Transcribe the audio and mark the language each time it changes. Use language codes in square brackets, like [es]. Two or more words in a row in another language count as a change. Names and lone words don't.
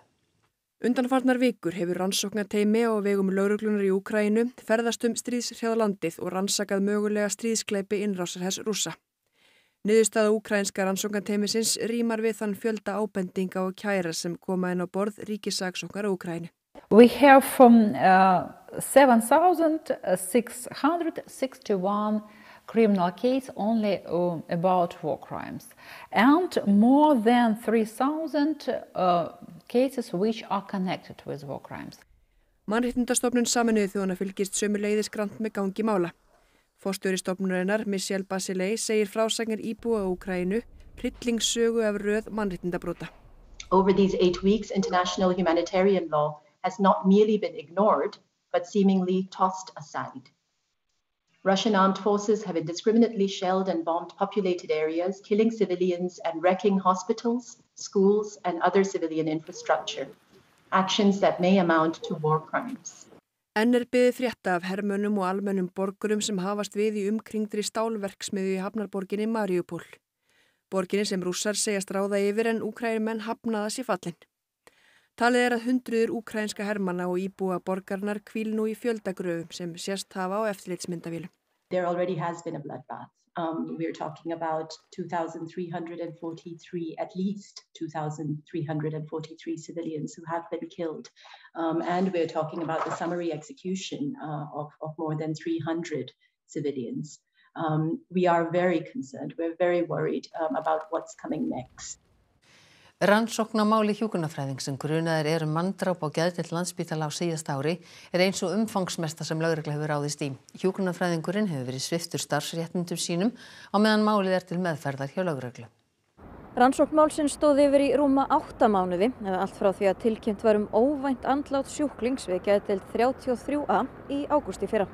[is] Undanfarnar vikur hefur rannsóknarteymi á vegum lögreglunar í Úkraínu ferðast stríðshrjáð landið og rannsakað mögulega stríðsglæpi innrásarhers Rússa. Niðurstaða úkraínska rannsóknarteymisins rímar við þann fjölda ábendinga og kæra sem koma inn á borð ríkissaksóknara Úkraínu. [en] We have from 7,661 criminal cases only about war crimes and more than 3,000 cases which are connected with war crimes. [is] Mannréttindastofnun Sameinuðu þjóðanna fylgist sömuleiðis grannt með gangi mála. Forstjóri stofnunarinnar Michelle Bachelet segir frásagnir íbúa Úkraínu hryllingssögu af röð mannréttindabrota. [en] Over these 8 weeks, international humanitarian law has not merely been ignored, but seemingly tossed aside. Russian armed forces have indiscriminately shelled and bombed populated areas, killing civilians and wrecking hospitals, schools, and other civilian infrastructure. Actions that may amount to war crimes. [is] Enn beðið frétta af hermönnum og almennum borgurum sem hafast við í umkringdri stálverksmiðju í hafnarborginni Mariupol. Borginni sem Rússar segjast ráða yfir en Úkraínumenn hafnaða sé fallin. Talið að hundruður úkraínska hermanna og íbúa borgarnar hvíl nú í fjöldagröfum sem sést hafa á eftirlitsmyndavélum. [en] There already has been a bloodbath. We're talking about 2,343, at least 2,343 civilians who have been killed. And we're talking about the summary execution of more than 300 civilians. We are very concerned. We're very worried about what's coming next. [is] Rannsókn á máli hjúkrunarfræðings sem grunaðir manndráp á geðdeild Landspítala á síðasta ári eins og umfangsmesta sem lögregla hefur ráðist í. Hjúkrunarfræðingurinn hefur verið sviptur starfsréttindum sínum á meðan málið til meðferðar hjá lögreglu. Rannsókn málsins stóð yfir í rúma 8 mánuði eða allt frá því að tilkynnt var óvænt andlát sjúklings við geðdeild 33A í ágúst í fyrra.